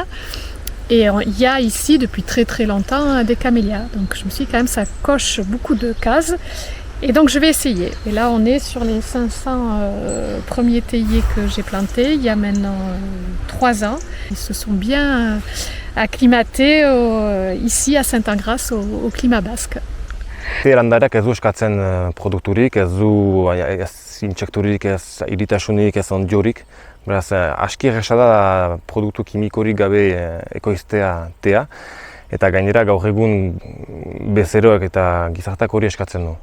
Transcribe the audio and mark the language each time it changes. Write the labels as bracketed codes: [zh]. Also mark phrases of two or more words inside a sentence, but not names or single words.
[fr] Et il y a ici depuis très très longtemps des camélias, donc je me suis dit quand même ça coche beaucoup de cases. Et donc je vais essayer. Et là on est sur les 500 premiers théiers que j'ai plantés il y a maintenant 3 ans. Ils se sont bien acclimatés ici à Saint-Angras au climat basque. [eu] Landareak ez du eskatzen produkturik, ez du intsekturik, ez iritasunik, ez ondiorik. Beraz, aski erresa da produktu kimikorik gabe ekoiztea tea. Eta gainera gaur egun bezeroek eta gizarteak hori eskatzen du.